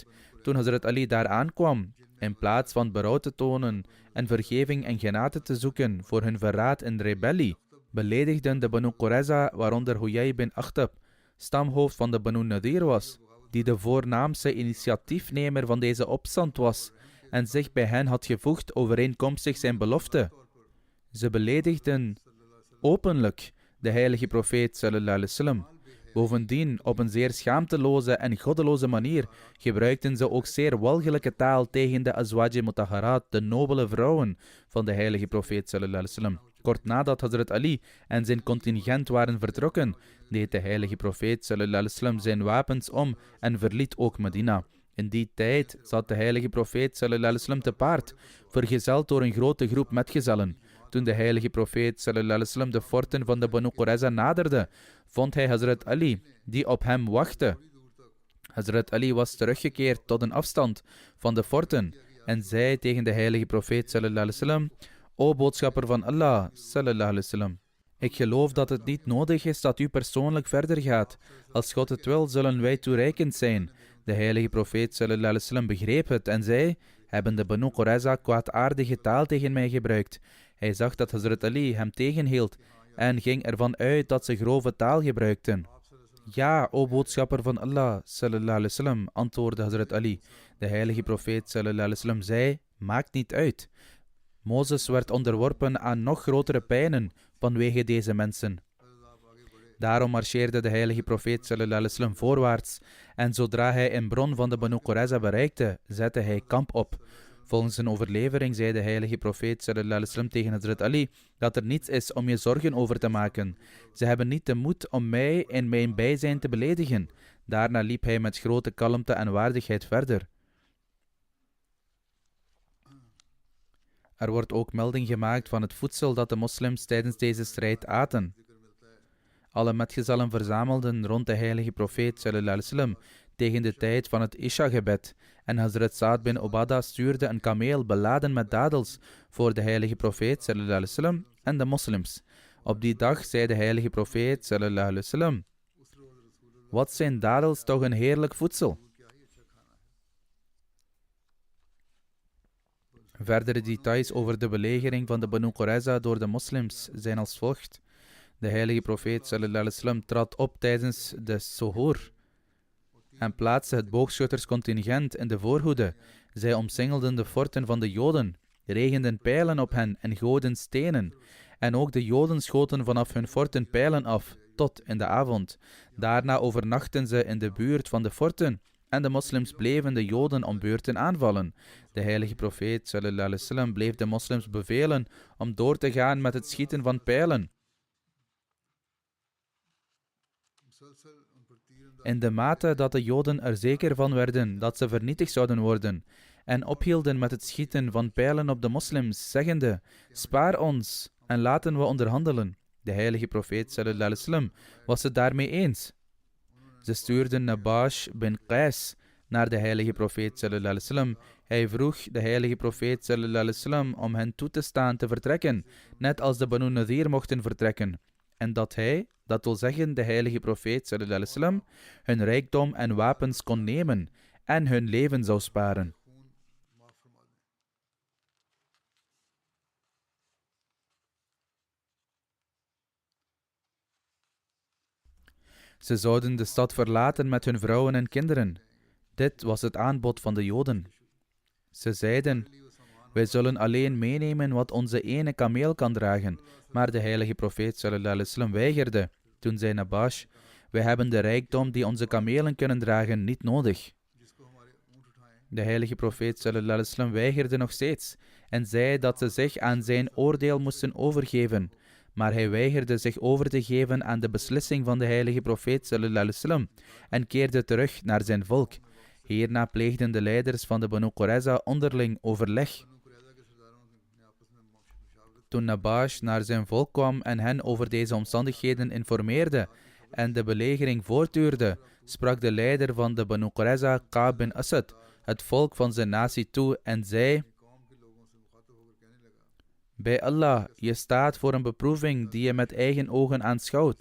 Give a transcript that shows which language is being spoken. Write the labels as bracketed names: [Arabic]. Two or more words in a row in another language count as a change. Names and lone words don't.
[Dutch] Toen Hazrat Ali daar aankwam, in plaats van berouw te tonen en vergeving en genade te zoeken voor hun verraad en rebellie, beledigden de Banu Qurayza, waaronder Huyay bin Akhtab, stamhoofd van de Banu Nadir was, die de voornaamste initiatiefnemer van deze opstand was en zich bij hen had gevoegd overeenkomstig zijn belofte. Ze beledigden openlijk de heilige profeet [Arabic] صلى الله عليه وسلم. [Dutch] Bovendien, op een zeer schaamteloze en goddeloze manier, gebruikten ze ook zeer walgelijke taal tegen de [Arabic] أزواج مطهرات, [Dutch] de nobele vrouwen van de heilige profeet [Arabic] صلى الله عليه وسلم. [Dutch] Kort nadat Hazrat Ali en zijn contingent waren vertrokken, deed de heilige profeet [Arabic] صلى الله عليه وسلم [Dutch] zijn wapens om en verliet ook Medina. In die tijd zat de heilige profeet [Arabic] صلى الله عليه وسلم [Dutch] te paard, vergezeld door een grote groep metgezellen. Toen de heilige profeet [Arabic] صلى الله عليه وسلم [Dutch] de forten van de Banu Qurayza naderde, vond hij Hazrat Ali, die op hem wachtte. Hazrat Ali was teruggekeerd tot een afstand van de forten en zei tegen de heilige profeet [Arabic] صلى الله عليه وسلم: [Dutch] O boodschapper van Allah [Arabic] صلى الله عليه وسلم, [Dutch] Ik geloof dat het niet nodig is dat u persoonlijk verder gaat. Als God het wil, zullen wij toereikend zijn. De heilige profeet [Arabic] صلى الله عليه وسلم [Dutch] begreep het en zei: hebben de Banu Qurayza kwaadaardige taal tegen mij gebruikt? Hij zag dat Hazrat Ali hem tegenhield en ging ervan uit dat ze grove taal gebruikten. Ja, o boodschapper van Allah, [Arabic] صلى الله عليه وسلم, [Dutch] antwoordde Hazrat Ali. De heilige profeet [Arabic] صلى الله عليه وسلم [Dutch] zei: maakt niet uit. Mozes werd onderworpen aan nog grotere pijnen vanwege deze mensen. Daarom marcheerde de heilige profeet [Arabic] صلى الله عليه وسلم [Dutch] voorwaarts en zodra hij een bron van de Banu Qurayza bereikte, zette hij kamp op. Volgens een overlevering zei de heilige profeet [Arabic] صلى الله عليه وسلم [Dutch] tegen Hazrat Ali dat er niets is om je zorgen over te maken. Ze hebben niet de moed om mij in mijn bijzijn te beledigen. Daarna liep hij met grote kalmte en waardigheid verder. Er wordt ook melding gemaakt van het voedsel dat de moslims tijdens deze strijd aten. Alle metgezellen verzamelden rond de heilige profeet [Arabic] صلى الله عليه وسلم [Dutch] tegen de tijd van het Isha-gebed en Hazrat Sa'd bin Ubada stuurde een kameel beladen met dadels voor de heilige profeet [Arabic] صلى الله عليه وسلم [Dutch] en de moslims. Op die dag zei de heilige profeet [Arabic] صلى الله عليه وسلم: [Dutch] wat zijn dadels toch een heerlijk voedsel. Verdere details over de belegering van de Banu Qurayza door de moslims zijn als volgt. De heilige profeet [Arabic] صلى الله عليه وسلم [Dutch] trad op tijdens de Suhoor en plaatste het boogschutterscontingent in de voorhoede. Zij omsingelden de forten van de Joden, regenden pijlen op hen en gooiden stenen. En ook de Joden schoten vanaf hun forten pijlen af, tot in de avond. Daarna overnachten ze in de buurt van de forten en de moslims bleven de Joden om beurten aanvallen. De heilige profeet [Arabic] صلى الله عليه وسلم [Dutch] bleef de moslims bevelen om door te gaan met het schieten van pijlen. In de mate dat de Joden er zeker van werden dat ze vernietigd zouden worden en ophielden met het schieten van pijlen op de moslims, zeggende: spaar ons en laten we onderhandelen. De heilige profeet [Arabic] صلى الله عليه وسلم [Dutch] was het daarmee eens. Ze stuurden Nabash bin Qais naar de heilige profeet [Arabic] صلى الله عليه وسلم. [Dutch] Hij vroeg de heilige profeet [Arabic] صلى الله عليه وسلم [Dutch] om hen toe te staan te vertrekken, net als de Banu Nadir mochten vertrekken. En dat hij, dat wil zeggen de heilige profeet [Arabic] صلى الله عليه وسلم, [Dutch] hun rijkdom en wapens kon nemen en hun leven zou sparen. Ze zouden de stad verlaten met hun vrouwen en kinderen. Dit was het aanbod van de Joden. Ze zeiden: wij zullen alleen meenemen wat onze ene kameel kan dragen. Maar de heilige profeet [Arabic] صلى الله عليه وسلم [Dutch] weigerde. Toen zei Nabash: wij hebben de rijkdom die onze kamelen kunnen dragen niet nodig. De heilige profeet [Arabic] صلى الله عليه وسلم [Dutch] weigerde nog steeds en zei dat ze zich aan zijn oordeel moesten overgeven. Maar hij weigerde zich over te geven aan de beslissing van de heilige profeet [Arabic] صلى الله عليه وسلم [Dutch] en keerde terug naar zijn volk. Hierna pleegden de leiders van de Banu Qurayza onderling overleg. Toen Nabash naar zijn volk kwam en hen over deze omstandigheden informeerde en de belegering voortduurde, sprak de leider van de Banu Qurayza, Ka'b bin Asad, het volk van zijn natie toe en zei: bij Allah, je staat voor een beproeving die je met eigen ogen aanschouwt.